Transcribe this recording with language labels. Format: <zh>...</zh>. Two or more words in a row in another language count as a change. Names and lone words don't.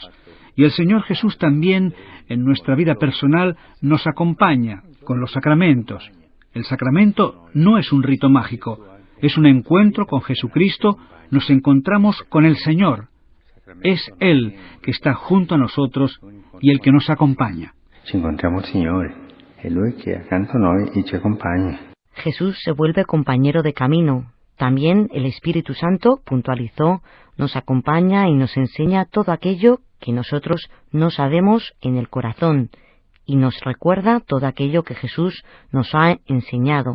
<es>Y el Señor Jesús también, en nuestra vida personal, nos acompaña con los sacramentos. El sacramento no es un rito mágico. Es un encuentro con Jesucristo. Nos encontramos con el Señor. Es Él que está junto a nosotros y el que nos acompaña.</es> <it>Ci incontriamo il Signore È Lui che è accanto a noi e ci accompagna.</it> <es>Jesús se vuelve compañero de camino. También el Espíritu Santo, puntualizó, nos acompaña y nos enseña todo aquello que nosotros no sabemos en el corazón, y nos recuerda todo aquello que Jesús nos ha enseñado.</es>